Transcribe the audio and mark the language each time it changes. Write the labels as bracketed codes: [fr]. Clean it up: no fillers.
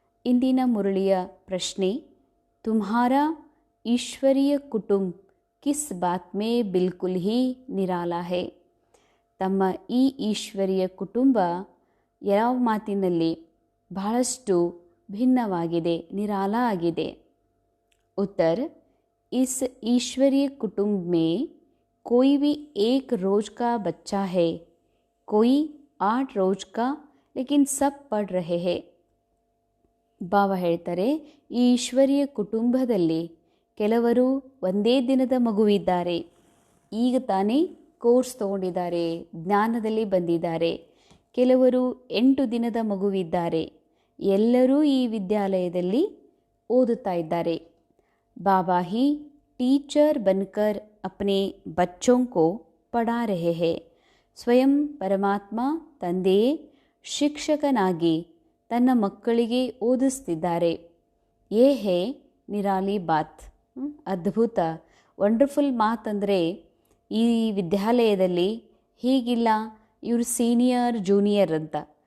[kn] ಇಂದಿನ ಮುರಳಿಯ ಪ್ರಶ್ನೆ, [hi] ತುಮ್ಹಾರಾ ಈಶ್ವರೀಯ ಕುಟುಂಬ ಕಿಸ್ ಬಾತ್ ಮೇ ಬಿಲ್ಕುಲ್ ಹಿ ನಿರಾಲಾ ಹೈ. [kn] ತಮ್ಮ ಈ ಈಶ್ವರೀಯ ಕುಟುಂಬ ಯಾವ ಮಾತಿನಲ್ಲಿ ಬಹಳಷ್ಟು ಭಿನ್ನವಾಗಿದೆ, ನಿರಾಲ ಆಗಿದೆ. [hi] ಉತ್ತರ, इस ईश्वरीय कुटुंब में कोई भी एक रोज का बच्चा है, कोई 8 रोज का, लेकिन सब पढ़ रहे हैं. [kn] ಬಾಬಾ ಹೇಳ್ತಾರೆ, ಈ ಈಶ್ವರೀಯ ಕುಟುಂಬದಲ್ಲಿ ಕೆಲವರು ಒಂದೇ ದಿನದ ಮಗುವಿದ್ದಾರೆ. ಈಗ ತಾನೇ ಕೋರ್ಸ್ ತಗೊಂಡಿದ್ದಾರೆ, ಜ್ಞಾನದಲ್ಲಿ ಬಂದಿದ್ದಾರೆ. ಕೆಲವರು 8 ದಿನದ ಮಗುವಿದ್ದಾರೆ. ಎಲ್ಲರೂ ಈ ವಿದ್ಯಾಲಯದಲ್ಲಿ ಓದುತ್ತಾ ಇದ್ದಾರೆ. [hi] बाबा ही टीचर बनकर अपने बच्चों को पढ़ा रहे हैं. [kn] ಸ್ವಯಂ ಪರಮಾತ್ಮ ತಂದೆಯೇ ಶಿಕ್ಷಕನಾಗಿ ತನ್ನ ಮಕ್ಕಳಿಗೆ ಓದಿಸ್ತಿದ್ದಾರೆ. [hi] ಯೇ ಹೇ ನಿರಾಲಿ ಬಾತ್. [kn] ಅದ್ಭುತ, ವಂಡರ್ಫುಲ್ ಮಾತಂದರೆ ಈ ವಿದ್ಯಾಲಯದಲ್ಲಿ ಹೀಗಿಲ್ಲ, ಇವರು ಸೀನಿಯರ್ ಜೂನಿಯರ್ ಅಂತ.